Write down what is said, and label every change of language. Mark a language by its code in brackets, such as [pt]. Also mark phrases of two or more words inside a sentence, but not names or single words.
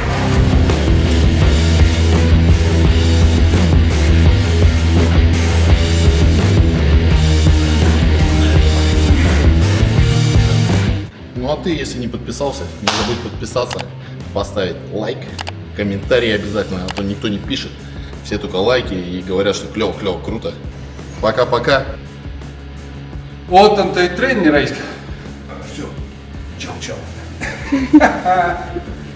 [ru] Ну а ты, если не подписался, не забудь подписаться, поставить лайк, комментарий обязательно, а то никто не пишет. Все только лайки и говорят, что клево, круто. Пока-пока. [et] Ootan teid trenni raisk. [ru] Все. Чао-чао.